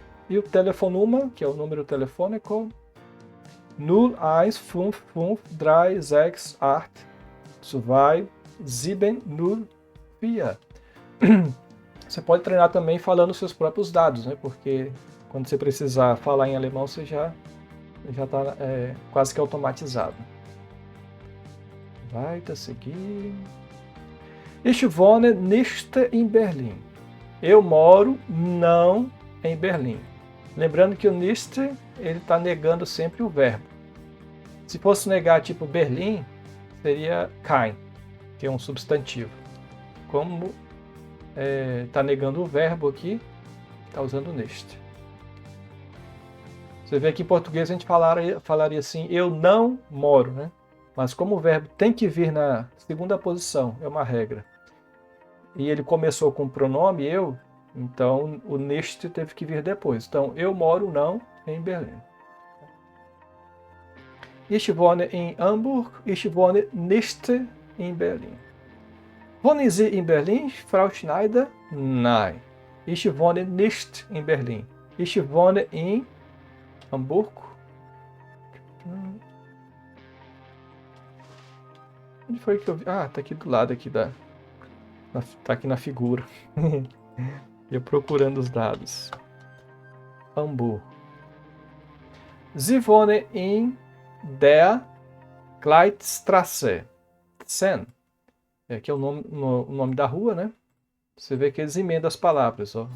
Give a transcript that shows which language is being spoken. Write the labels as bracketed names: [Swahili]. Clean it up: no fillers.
[Portuguese] E o telefonema, que é o número telefônico, 0155368 2704. Você pode treinar também falando os seus próprios dados, né? Porque quando você precisar falar em alemão, você já está quase que automatizado. Vai seguir. [German] Ich wohne nicht in Berlin. [Portuguese] Eu moro não em Berlim. Lembrando que o nicht, ele está negando sempre o verbo. Se fosse negar tipo Berlim, seria kein, que é um substantivo. Como está negando o verbo aqui, está usando nicht. Você vê que em português a gente falaria assim, eu não moro, né? Mas como o verbo tem que vir na segunda posição, é uma regra, e ele começou com o pronome eu, então o nicht teve que vir depois. Então, eu moro não em Berlim. [German] Ich wohne in Hamburg, ich wohne nicht in Berlin. Wohnen Sie in Berlin, Frau Schneider? Nein. Ich wohne nicht in Berlin. Ich wohne in Hamburg. [Portuguese] Onde foi que eu vi? Ah, tá aqui do lado aqui tá aqui na figura. Eu procurando os dados. Hamburg. [German] Sie wohnen in der Kleidstraße 10. [Portuguese] Que é o nome da rua, né? Você vê que eles emendam as palavras. Ó.